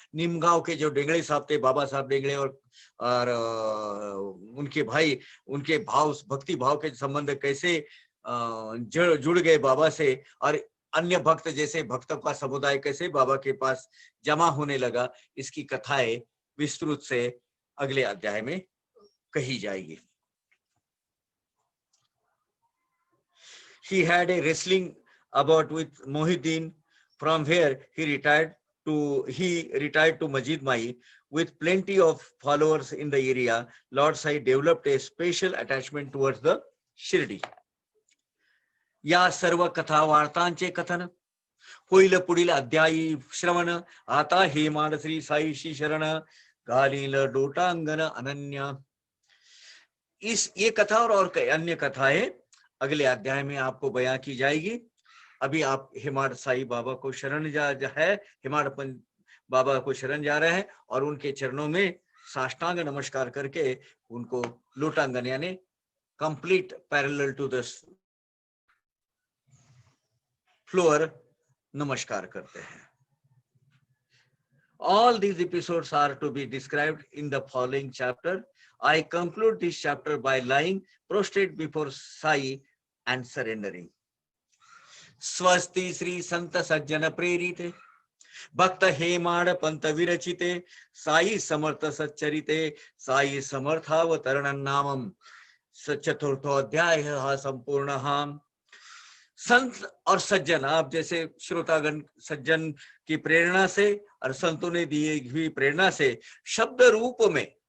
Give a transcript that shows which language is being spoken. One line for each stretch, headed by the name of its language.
Hindi: निमगांव के जो डेंगड़े साहब थे, बाबा साहब डेंगड़े, और उनके भाई, उनके भाव, भक्ति भाव के संबंध कैसे जुड़ गए बाबा से, और अन्य भक्त जैसे भक्तों का समुदाय कैसे बाबा के पास जमा होने लगा, इसकी कथाएं विस्तृत से अगले अध्याय में कही जाएगी।
English: He had a wrestling about with Mohiddin, from where he retired to Majid Mai with plenty of followers in the area. Lord Sai developed a special attachment towards the Shirdi.
Marathi: या सर्व कथा वार्तांचे कथन होईल पुढील अध्यायी श्रवण। आता हे मान श्री साईशी शरण, घालील डोटांगन अनन्या।
Hindi: ये कथा और कई अन्य कथाएं अगले अध्याय में आपको बयां की जाएगी। अभी आप हिमाड़ साई बाबा को शरण हिमाड़ बाबा को शरण जा रहे हैं और उनके चरणों में साष्टांग नमस्कार करके उनको लोटांगन यानी
English: complete parallel to the floor
Hindi: नमस्कार करते हैं।
English: All these episodes are to be described in the following chapter. I conclude this chapter by lying prostrate before Sai and surrendering.
Sanskrit: स्वस्ति श्री संत सज्जन प्रेरिते, भक्त हेमाड़ पंत विरचिते, साई समर्थ सच्चरिते, साई समर्थावतरण नामम। चतुर्थो अध्याय संपूर्ण।
Hindi: संत और सज्जन, आप जैसे श्रोतागण सज्जन की प्रेरणा से और संतों ने दी हुई प्रेरणा से शब्द रूप में